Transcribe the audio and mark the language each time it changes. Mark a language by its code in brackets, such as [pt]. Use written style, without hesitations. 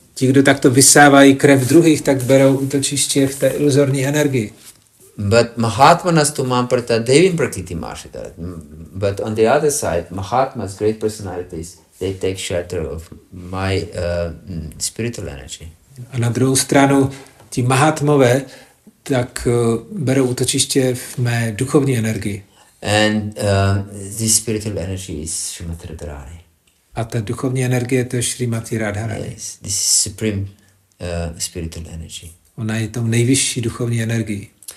[cs] ti, kdo takto vysávají krev druhých, tak berou útočiště v té iluzorní energii. [sa] But Mahatmanas tumam pratadevim prakriti marshita. [en] But on the other side, Mahatmas, great personalities, they take shelter of my spiritual energy. [cs] A na druhou stranu, ti Mahatmové, tak berou útočiště v mé duchovní energii. [en] And this spiritual energy is Srimati Radharani. [cs] A ta duchovní energie, to je Srimati Radharani. [en] Yes, this is supreme spiritual energy. [cs] Ona je tou nejvyšší duchovní energií.